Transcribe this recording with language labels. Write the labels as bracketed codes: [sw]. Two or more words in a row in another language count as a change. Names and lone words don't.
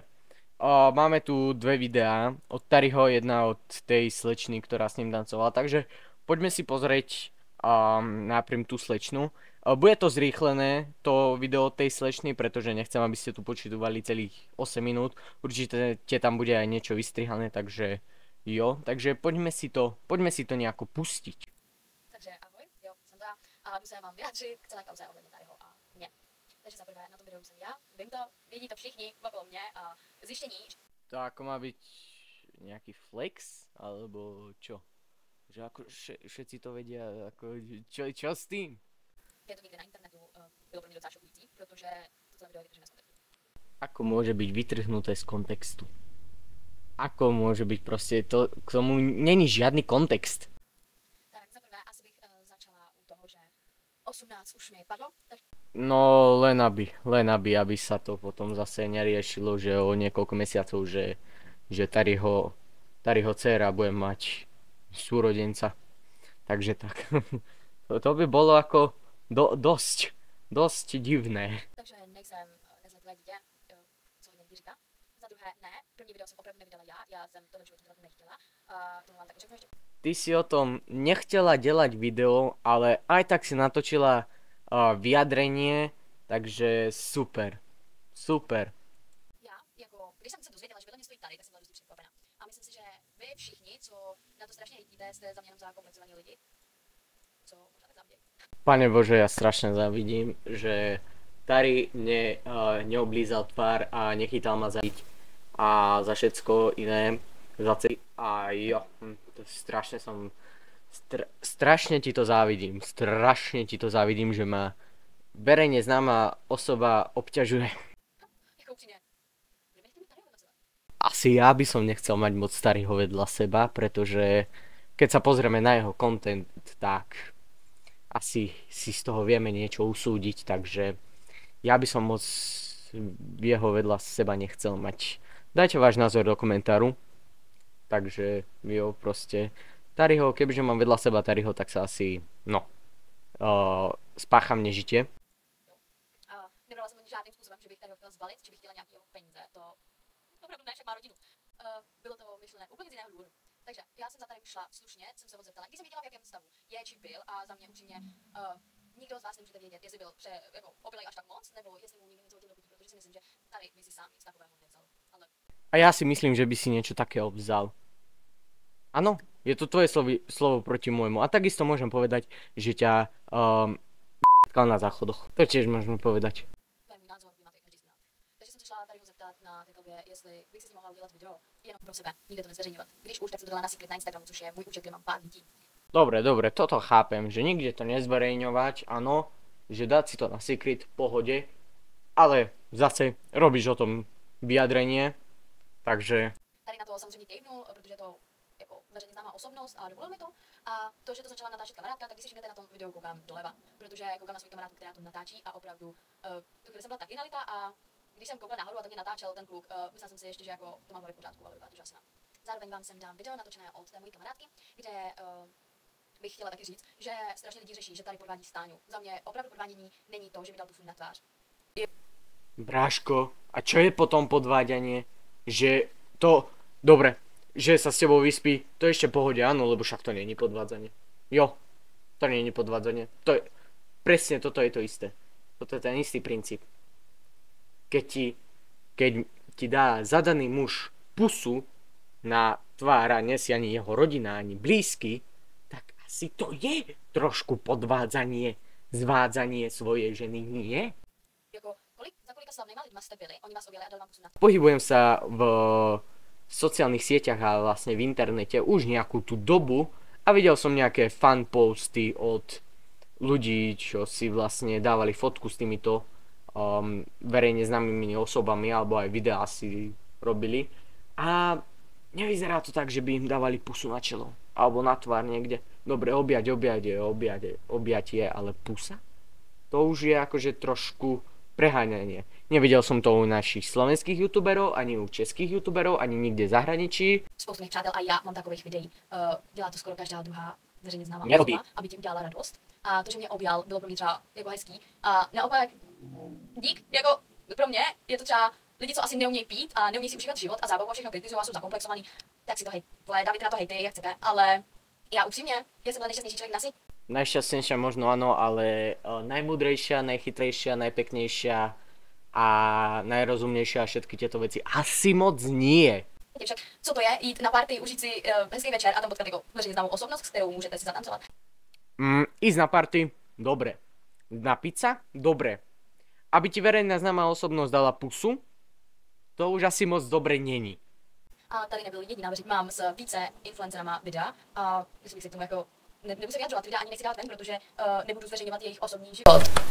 [sk] Máme tu dve videá, od Tariho, jedna od tej slečny, ktorá s ním tancovala, takže poďme si pozrieť najprv tú slečnu. Bude to zrýchlené, to video od tej slečny, pretože nechcem, aby ste tu počítali celých 8 minút. Určite tam bude aj niečo vystrihané, takže jo, takže poďme si to nejako pustiť. [cs] Takže ahoj, jo, jsem to a jdu se vám vyjádřit k celé kauze ohledně Tariho a mě. Takže za prvé na tom videu jsem já, vím to, vidí to všichni okolo mě a zjištění. [sk] To ako má byť nejaký flex, alebo čo? Že ako všetci to vedia, ako čo s tým? [cs] Je to někde na internetu, bylo pro mě docela šokující, protože to celé video je vytržené z kontextu. [sk] Ako môže byť vytrhnuté z kontextu? Ako môže byť proste to, k tomu není žiadny kontext. [cs] Tak za prvé asi bych začala u toho, že 18 už mi padlo, tak [sk] No len aby sa to potom zase neriešilo, že o niekoľko mesiacov, že Tariho dcéra bude mať súrodenca. Takže tak. To by bolo ako dosť divné. [cs] takže nejsem nezletilé dítě, co hodně lidí říká. Za druhé ne, první video jsem opravdu nevydala já jsem to do života dělat nechtěla. To vám tak řeknu ještě. [sk] Ty si o tom nechtěla dělat video, ale aj tak si natočila vyjadrenie, takže super. [cs] Já, jako, když jsem se dozvěděla, že vedle mě stojí tady, tak jsem byla dost překvapená. A myslím si, že vy všichni, co na to strašně hejtíte, jste za mě jenom zakomplexovaní lidi, co možná tak závidí. [sk] Pane Bože, ja strašne závidím, že Tari neoblízal tvár a nechytal ma zabiť a za všetko iné, za celý. A jo, strašne ti to závidím, že ma verejne známa osoba obťažuje. [cs] Jako upřímně, kdo by chtěl mít tady vedle sebe? [sk] Asi ja by som nechcel mať moc Tariho vedľa seba, pretože keď sa pozrieme na jeho content, tak asi si z toho vieme niečo usúdiť, takže ja by som moc jeho vedľa seba nechcel mať. Dajte váš názor do komentáru. Takže jo, proste Tariho, kebyže mám vedľa seba Tariho, tak sa asi, spácham nežitie. [cs] Nebrala jsem o ní žádným způsobem, že bych tady ho chtěla zbalit, že bych chtěla nějakého peníze, to opravdu ne, však má rodinu. Bylo to myšlené úplně z jiného důvodu. Takže já jsem za tady šla slušně, jsem se ho zeptala, když jsem viděla, v jakém stavu je či byl, a za mě upřímně nikdo z vás nemůžete vědět, jestli byl jako opilej až tak moc, nebo jestli mu někdo něco hodil do pití, protože si myslím, že tady by si sám nic takového nevzal. Ale [sk] A ja si myslím, že by si niečo takého vzal. Áno, je to tvoje slovo proti môjmu. A takisto môžem povedať, že ťa tkal na záchodoch. To tiež môžeme povedať. [cs] to je můj názor, vy máte každý znát. Takže jsem se šla tady ho zeptat na té kalbě, jestli bych si s ním mohla udělat video jenom pro sebe, nikde to nezveřejňovat. Když už, tak se to dala na secret na Instagramu, což je můj účet, kde mám pár lidí. [sk] Dobre, toto chápem, že nikde to nezverejňovať, áno, že dať si to na secret v pohode, ale zase robíš o tom vyjadrenie, takže [cs] Tady na to samozřejmě kejvnul, protože to jako veřejně známá osobnost a dovolil mi to. A to, že to začala natáčet kamarádka, tak když si všimnete na tom videu, koukám doleva, protože koukám na svou kamarádku, která to natáčí a opravdu tu chvíli jsem byla taky nalitá a když jsem koukala nahoru a tak mě natáčel ten kluk, myslela jsem si ještě, že jako to mám v pořádku, ale vypadá to žasná. Zároveň vám sem dám video natočené od té mojí kamarádky, kde bych chtěla taky říct, že strašně lidi řeší, že tady podvádí Stáňu. Za mě opravdu podvádění není to, že mi dal tu fůň na tvář. [sk] Bráško, a čo je potom podváďanie? Že to, dobre, že sa s tebou vyspí, to je ešte v pohode, áno, lebo však to není podvádzanie. Jo, to není podvádzanie. To je, presne toto je to isté. Toto je ten istý princíp. Keď ti dá zadaný muž pusu na tvár a nesie ani jeho rodina, ani blízky, tak asi to je trošku podvádzanie, zvádzanie svojej ženy, nie? [cs] Jako, za kolika slavnýma lidma jste byli, oni vás objeli a dali vám pusu na tvář. [sk] Pohybujem sa v sociálnych sieťach a vlastne v internete už nejakú tú dobu a videl som nejaké fan posty od ľudí, čo si vlastne dávali fotku s týmito verejne známymi osobami, alebo aj videá si robili. A nevyzerá to tak, že by im dávali pusu na čelo. Alebo na tvár niekde. Dobre, objatie, ale pusa? To už je akože trošku preháňanie. Nevidel som to u našich slovenských youtuberov, ani u českých youtuberov, ani nikde v zahraničí. [cs] Spoustu mých přátel a já mám takových videí. Dělá to skoro každá druhá veřejně známá [sk] Nerobí. [cs] osoba, aby ti udělala radost. A to, že mě objal, bylo pro mě třeba jako hezký. A naopak, dík, jako pro mě je to třeba lidi, co asi neumějí pít a neumějí si užívat život a zábavu a všechno kritizují a jsou zakomplexovaný, tak si to dávajte na to hejty, jak chcete, ale já upřímně, já jsem byl nejšťastnější člověk na světě. [sk] Najšťastnejšia možno áno, ale najmúdrejšia, najchytrejšia, najpeknejšia a najrozumnejšia a všetky tieto veci asi moc nie. [cs] Však, co to je? Jít na party, užít si hezký večer a tam potkat jako veřejně známou osobnost, s kterou můžete si zatancovat. [sk] Ísť na party? Dobre. Napiť sa? Dobre. Aby ti verejná známá osobnosť dala pusu? To už asi moc dobre není. [cs] A tady nebyl jediná veřejně, mám s více influencerama videa a myslím, bych si k tomu jako nebudu se vyjadřovat, videa ani nechci dávat ven, protože nebudu zveřejňovat jejich osobní život.